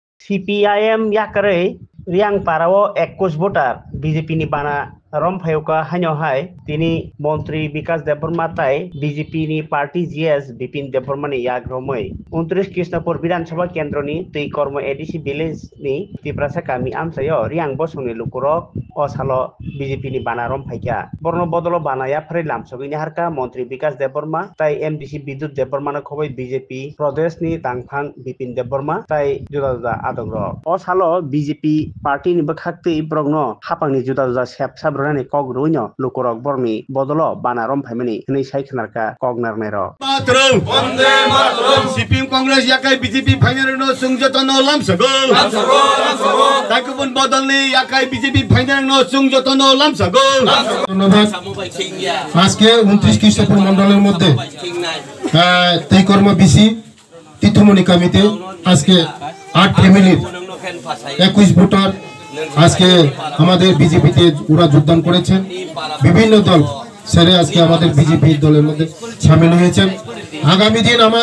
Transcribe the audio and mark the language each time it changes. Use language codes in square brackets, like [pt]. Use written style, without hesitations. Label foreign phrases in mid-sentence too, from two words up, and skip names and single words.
[trp] CPIM yakare riang parao 21 voter BJP ni bana রমফায়ুকা হাই তিনি মন্ত্রী বিকাশ দেববর্মা তাই বিজেপি নি পার্টি জিএস বিপিন দেববর্মানি ইয়াগ্রমৈ 29 কৃষ্ণপুর বিধানসভা কেন্দ্রনি তৈ কর্ম এডিসি ভিলেজ নি তিপ্রাসা কামি আমসায় রিয়াং বসংনি লুকুরক অসালো বিজেপি নি বানা রমফাইকা বর্ণ বদল বানায়া ফ্রে লামসগিনি হারকা মন্ত্রী বিকাশ দেববর্মা তাই এমডিসি বিদ্যুৎ দেববর্মানো খবই বিজেপি প্রদেশ নি তাংফাং বিপিন দেববর্মা তাই জুদা জুদা আদগ্র অসালো বিজেপি পার্টি নি বখাক্তৈ ব্রগ্ন হাপাংনি জুদা জুদা সেপ Rani kog ruino lukurok bormi bodolo bana romphai hini sai khnarka kognar nero matrum onde matrum CPM Congress yakai BJP final no sungjotono lamsago takubun bodolni yakai BJP final no sungjotono lamsago [bn] ধন্যবাদ আজকে 29 কৃষ্ণপুর মণ্ডলের মধ্যে তৈ কর্ম বিসি তিতুমণি কামিতে আজকে 8 ফ্যামিলির 21 ভোটার আজকে আমাদের বিজেপিতে ওরা যোগদান করেছেন বিভিন্ন দল ছেড়ে আজকে আমাদের বিজেপি দলের মধ্যে শামিল হয়েছেন আগামী দিন আমার